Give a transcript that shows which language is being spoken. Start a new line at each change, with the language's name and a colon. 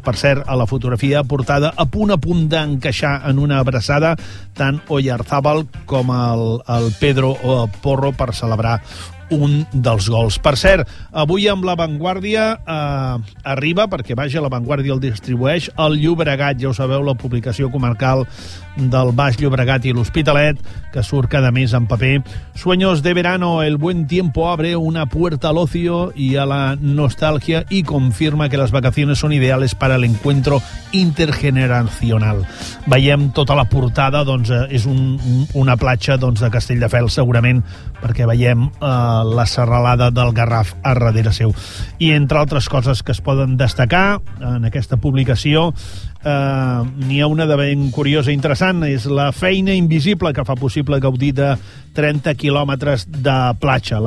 Catalan: Per cert, a la fotografia portada, a punt d'encaixar en una abraçada, tant Oyarzabal com el Pedro Porro per celebrar un dels gols. Per cert, avui amb la Vanguardia arriba, perquè vaja, la Vanguardia el distribueix, el Llobregat, ja ho sabeu, la publicació comarcal del Baix Llobregat i l'Hospitalet, que surt cada mes en paper.
Spanish: Sueños de verano, el buen tiempo abre una puerta al ocio y a la nostalgia y confirma que las vacaciones son ideales para el encuentro intergeneracional.
Catalan: Veiem tota la portada, doncs, és una platja doncs, de Castelldefels, segurament, perquè veiem la serralada del Garraf a darrere seu. I entre altres coses que es poden destacar en aquesta publicació, n'hi ha una de ben curiosa i interessant, és la feina invisible que fa possible gaudir de 30 quilòmetres de platja.